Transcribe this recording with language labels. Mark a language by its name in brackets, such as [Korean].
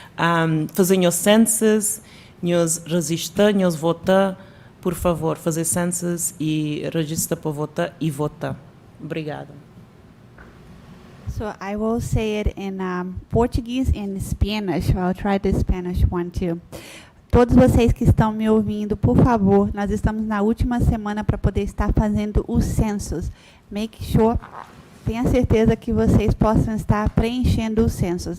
[Portuguese] Fazemos census, nós registra, nós vota. Por favor, fazer census e registra para votar e vota. Obrigada. [English] So I will say it in Portuguese and Spanish. I'll try the Spanish one too. [Portuguese] Todos vocês que estão me ouvindo, por favor, nós estamos na última semana para poder estar fazendo os censos. [English] Make sure, [Portuguese] tenha certeza que vocês possam estar preenchendo os censos.